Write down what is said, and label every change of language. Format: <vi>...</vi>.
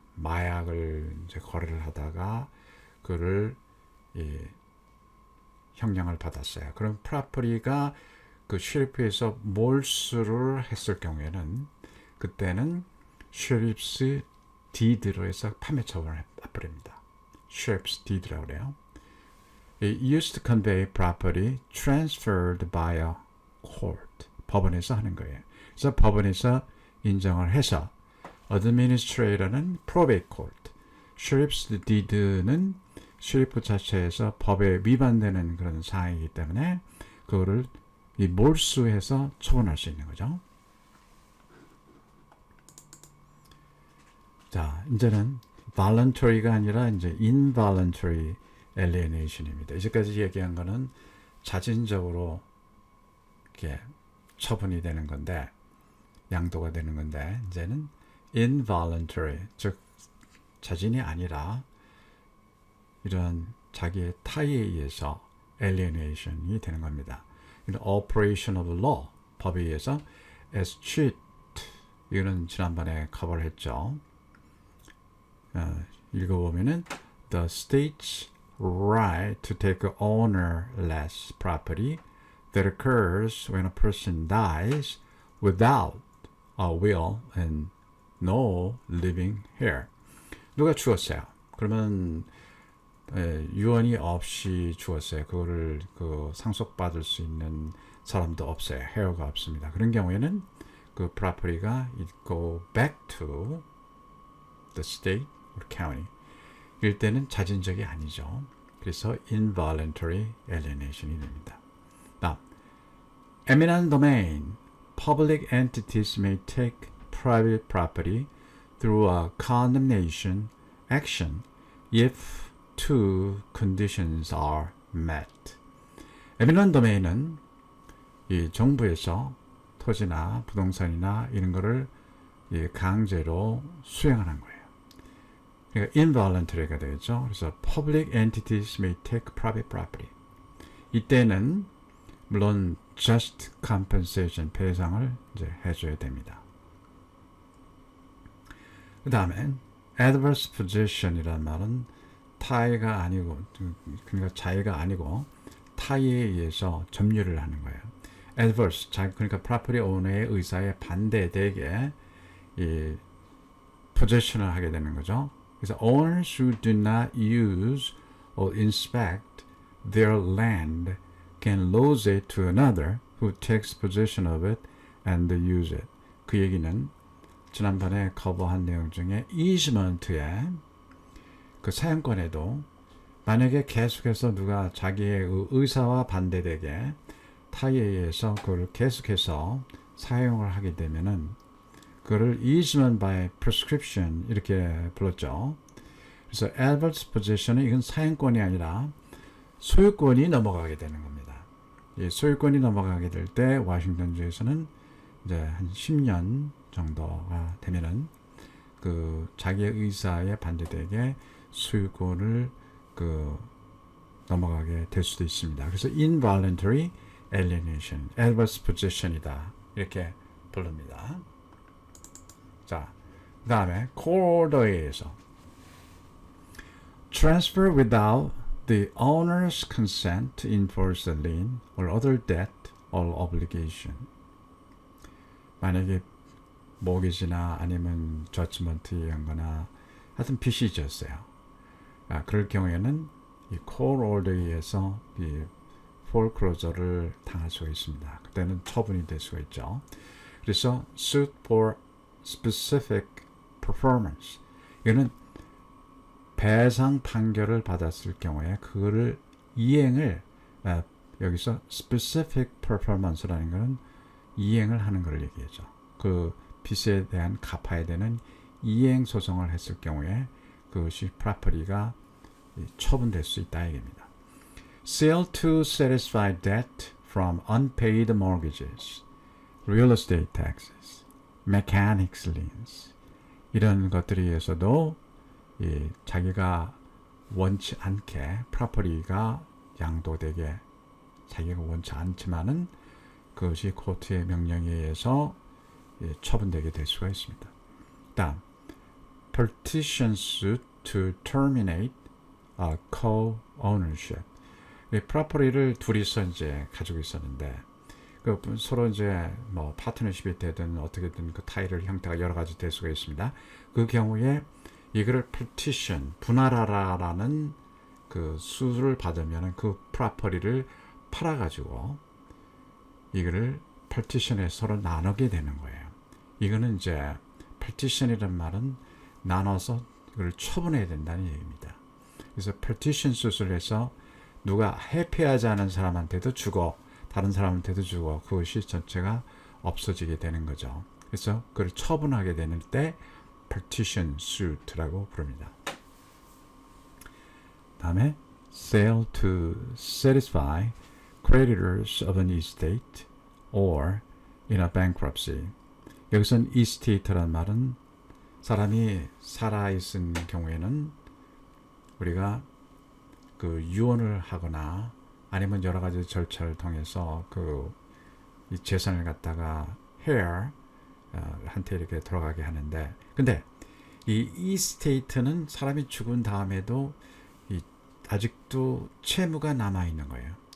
<ko>마약을 이제 거래를 하다가 그를 형량을 받았어요. 그럼 프라퍼리가 그 쉐리프에서 몰수를 했을 경우에는 그때는 쉐리프스 디드로 해서 판매 처분을 해버립니다. 쉐리프스 디드라고 그래요.</ko> <en>It used to convey property transferred by a court.</en> <ko>법원에서 하는 거예요. 그래서 법원에서 인정을 해서 administrator는 probate court, sheriff's deed는 쉐리프 자체에서 법에 위반되는 그런 사항이기 때문에 그거를 이 몰수해서 처분할 수 있는 거죠. 자, 이제는 voluntary가 아니라 이제 involuntary alienation입니다. 이제까지 얘기한 거는 자진적으로 이렇게 처분이 되는 건데, 양도가 되는 건데, 이제는 involuntary, 즉 자진이 아니라 이런 자기의 타의에 의해서 alienation이 되는 겁니다. operation of law, 법에 의해서 escheat, 이거는 지난번에 커버를 했죠. 읽어보면은</ko> <en>the state's right to take ownerless property that occurs when a person dies without a will and no living heir.</en> <ko>누가 죽었어요. 그러면 유언이 없이 죽었어요. 그거를 상속받을 수 있는 사람도 없어요. 헤어가 없습니다. 그런 경우에는 그</ko> <en>property가 it go back to the state or county.</en> <ko>이럴 때는 자진적이 아니죠. 그래서 involuntary alienation이 됩니다. 다음,</ko> <en>eminent domain. Public entities may take private property through a condemnation action if two conditions are met.</en> <ko>eminent domain은 이 정부에서 토지나 부동산이나 이런 거를 강제로 수행하는 거예요. 그러니까 involuntary가 되겠죠. 그래서</ko> <en>public entities may take private property.</en> <ko>이때는 물론 just compensation, 배상을 이제 해줘야 됩니다. 그 다음에 adverse possession이라는 말은 타의가 아니고, 그러니까 자의가 아니고 타의에 의해서 점유를 하는 거예요. adverse, 그러니까 property owner의 의사에 반대되게 이 possession을 하게 되는 거죠. 그래서</ko> <en>owners who do not use or inspect their land can lose it to another who takes possession of it and use it.</en> <ko>그 얘기는 지난번에 커버한 내용 중에 easement의 그 사용권에도 만약에 계속해서 누가 자기의 의사와 반대되게 타의에 의해서 그걸 계속해서 사용을 하게 되면은 그거를 easement by prescription 이렇게 불렀죠. 그래서 adverse possession은 이건 사용권이 아니라 소유권이 넘어가게 되는 겁니다. 이 소유권이 넘어가게 될 때 워싱턴주에서는 이제 한 10년 정도가 되면은 그 자기의 의사에 반대되게 소유권을 넘어가게 될 수도 있습니다. 그래서 involuntary alienation, adverse possession이다 이렇게 부릅니다. 자, 그 다음에</ko> <en>court order에 의해서 transfer without the owner's consent to enforce a lien or other debt or obligation.</en> <ko>만약에 모기지나 아니면 저치먼트한 거나 하여튼 빚이 졌어요. 그럴 경우에는 이 court order에 의해서 이 foreclosure를 당할 수가 있습니다. 그때는 처분이 될 수가 있죠. 그래서</ko> <en>suit for specific performance.</en> <ko>이거는 배상 판결을 받았을 경우에 그거를 이행을 여기서 specific performance라는 것은 이행을 하는 것을 얘기하죠. 그 빚에 대한 갚아야 되는 이행 소송을 했을 경우에 그것이 property가 처분될 수 있다 얘기입니다.</ko> <en>Sale to satisfy debt from unpaid mortgages, real estate taxes, mechanics liens</en> <ko>이런 것들에 의해서도 자기가 원치 않게 property가 양도되게 자기가 원치 않지만은 그것이 코트의 명령에 의해서 처분되게 될 수가 있습니다. 다음</ko> <en>petition suit to terminate co-ownership.</en> <ko>이 프로퍼티를 둘이서 이제 가지고 있었는데 그 서로 이제 뭐 파트너십이 되든 어떻게든 그 타일을 형태가 여러 가지 될 수가 있습니다. 그 경우에 이거를 petition 분할하라라는 그 수를 받으면 그 프로퍼티를 팔아가지고 이거를 partition에 서로 나누게 되는 거예요. 이거는 이제 partition이란 말은 나눠서 이걸 처분해야 된다는 얘기입니다. 그래서 partition 수술을 해서 누가 회피하지 않은 사람한테도 주고 다른 사람한테도 주고 그것이 전체가 없어지게 되는 거죠. 그래서 그걸 처분하게 되는 때 partition suit라고 부릅니다. 다음에</ko> <en>sale to satisfy creditors of an estate or in a bankruptcy.</en> <ko>여기서는 estate란 말은 사람이 살아있은 경우에는 우리가 그 유언을 하거나 아니면 여러 가지 절차를 통해서 그 이 재산을 갖다가 heir 한테 이렇게 들어가게 하는데, 근데 이 estate는 사람이 죽은 다음에도 아직도 채무가 남아 있는 거예요.</ko>